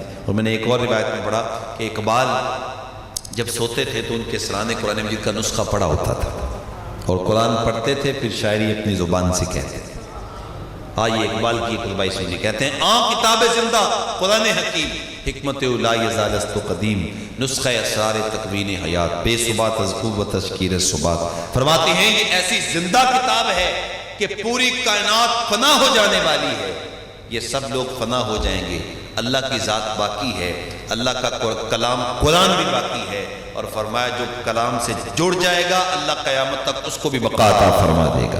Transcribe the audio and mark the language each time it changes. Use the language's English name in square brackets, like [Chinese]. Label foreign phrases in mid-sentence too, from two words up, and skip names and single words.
[Urdu] اور میں نے ایک اور روایت میں پڑھا کہ اقبال جب سوتے تھے تو ان کے سرانے قرآن مجید کا نسخہ پڑھا ہوتا تھا، اور قرآن پڑھتے تھے پھر شاعری اپنی زبان سے کہتے تھے۔ آئیے اقبال کی قلبائی سنیے، کہتے ہیں [Persian] آن کتاب زندہ قرآن حکیم، حکمت لا یزال است قدیم، نسخہ اسرار تکوین حیات، بے ثبات از قوت و تشکیر ثبات۔ [Urdu] فرماتے ہیں یہ ایسی زندہ کتاب ہے کہ پوری کائنات فنا ہو جانے والی ہے، یہ سب لوگ فنا ہو جائیں گے، اللہ کی ذات باقی ہے، اللہ کا کلام قرآن بھی باقی ہے، اور فرمایا جو کلام سے جڑ جائے گا اللہ قیامت تک اس کو بھی بقا عطا فرما دے گا۔